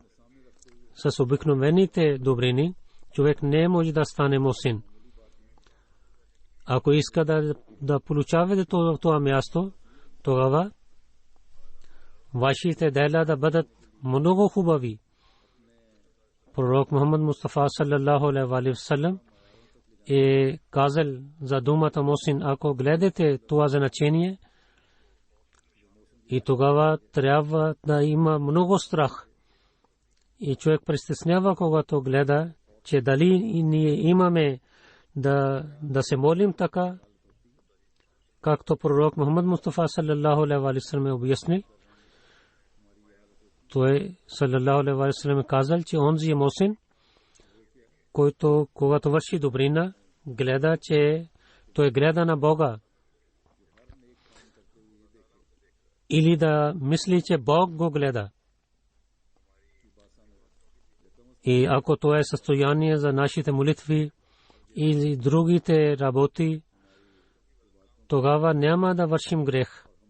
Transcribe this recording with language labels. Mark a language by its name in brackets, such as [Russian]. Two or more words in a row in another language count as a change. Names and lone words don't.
[Bulgarian] С обикновените добрини човек не може да стане мусин. ако иска да получавате това място, тогава вашите дела да бъдат много хубави. Пророк Мухаммад Мустафа [Arabic] صلى الله عليه وسلم [Bulgarian] е казал за думата мусин, ако гледате това значение, и тогава трябва да има много страх. И човек притеснява, когато гледа, че дали ние имаме да се молим така, както пророк Мухаммад Мустафа [Arabic] صلى الله عليه وسلم [Bulgarian] е обяснил. Той [Arabic] صلى الله عليه وسلم [Bulgarian] казал, че онзи мусин, който когато върши добрина, гледа, че той гледа на Бога. Или да мисли, че Бог го гледа. И ако това е състояние за нашите молитви или другите работи, тогава няма да вършим грех.